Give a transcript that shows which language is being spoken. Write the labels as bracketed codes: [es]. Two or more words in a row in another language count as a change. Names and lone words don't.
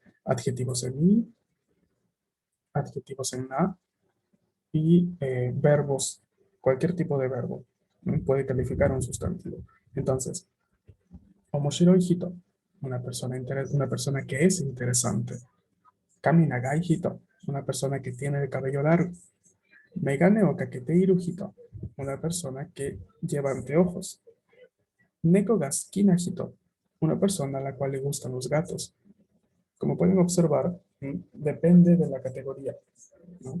[es] Adjetivos en i, adjetivos en na y verbos, cualquier tipo de verbo, ¿no? Puede calificar un sustantivo. Entonces, [ja] おもしろ 人, [es] una persona que es interesante. [ja] 髪 長い 人, [es] una persona que tiene el cabello largo. [ja] 眼鏡 を かけている 人, [es] una persona que lleva anteojos. [ja] 猫 が 好き な 人, [es] una persona a la cual le gustan los gatos. Como pueden observar, depende de la categoría, ¿no?